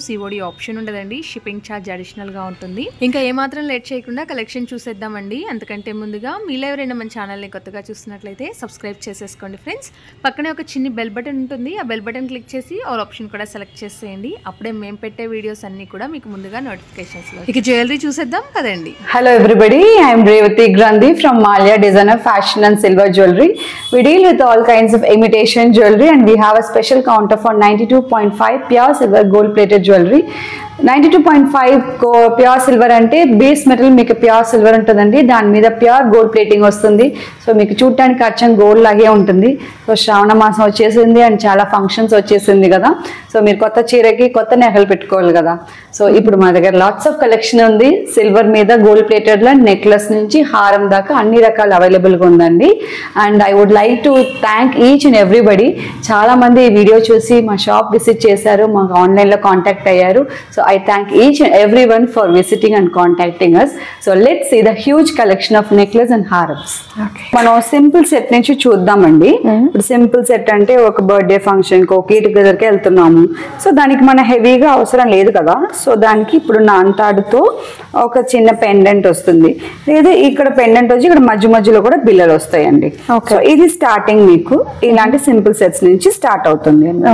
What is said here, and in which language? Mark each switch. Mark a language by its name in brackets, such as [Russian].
[Telugu] COD option ఉండదండి, shipping charge అడిషనల్గా ఉంటుంది. ఇంకా ఏమాత్రం లేట్ చేయకుండా కలెక్షన్ చూసేద్దామండి. అంతకంటే ముందుగా మీలో ఎవరైనా మన ఛానల్ని కొత్తగా చూస్తున్నట్లయితే సబ్స్క్రైబ్ చేసేసుకోండి ఫ్రెండ్స్. పక్కనే ఒక చిన్న బెల్ బటన్ ఉంటుంది. ఆ బెల్ బటన్ క్లిక్ చేసి ఆల్ ఆప్షన్ కూడా సెలెక్ట్ చేసేయండి. అప్పుడే మేము పెట్టే వీడియోస్ అన్నీ కూడా మీకు ముందుగా నోటిఫికేషన్స్లో. ఇక జ్యువెలరీ చూసేద్దాం కదండి. [English] Hello everybody, I am Revati Grandi from Malia Designer Fashion and Silver Jewelry. We deal with all kinds of imitation jewelry and we have a special counter for 92.5 pure silver gold plated jewelry. [Telugu] 92.5 pure silver అంటే base metal మీకు pure silver ఉంటుందండి. దాని మీద pure gold plating వస్తుంది. So మీకు చూడటానికి అచ్చం gold లాగే ఉంటుంది. సో శ్రావణ మాసం వచ్చేసింది అండ్ చాలా ఫంక్షన్స్ వచ్చేసింది కదా. సో మీరు కొత్త చీరకి కొత్త నెహలు పెట్టుకోవాలి కదా. సో ఇప్పుడు మా దగ్గర లాట్స్ ఆఫ్ కలెక్షన్ ఉంది. సిల్వర్ మీద గోల్డ్ ప్లేటెడ్లో నెక్లెస్ నుంచి హారం దాకా అన్ని రకాలు అవైలబుల్గా ఉందండి. [English] And I would like to thank each and everybody. [Telugu] చాలా మంది ఈ వీడియో చూసి మా షాప్ విజిట్ చేశారు, మాకు ఆన్లైన్లో కాంటాక్ట్ అయ్యారు. [English] So I thank each and everyone for visiting and contacting us. So let's see the huge collection of necklace and harams. [Telugu] Okay. మనం సింపుల్ సెట్ నుంచి చూద్దామండి. ఇప్పుడు సింపుల్ సెట్ అంటే ఒక బర్త్డే ఫంక్షన్ కి, ఒక గెట్ టుగెదర్ కి వెళ్తున్నాము. సో దానికి మన హెవీగా అవసరం లేదు కదా. సో దానికి ఇప్పుడు నాంతాడుతో ఒక చిన్న పెండెంట్ వస్తుంది. లేదా ఇక్కడ పెండెంట్ వచ్చి ఇక్కడ మధ్య మధ్యలో కూడా బిల్లలు వస్తాయండి. సో ఇది స్టార్టింగ్ మీకు ఇలాంటి సింపుల్ సెట్స్ నుంచి స్టార్ట్ అవుతుంది.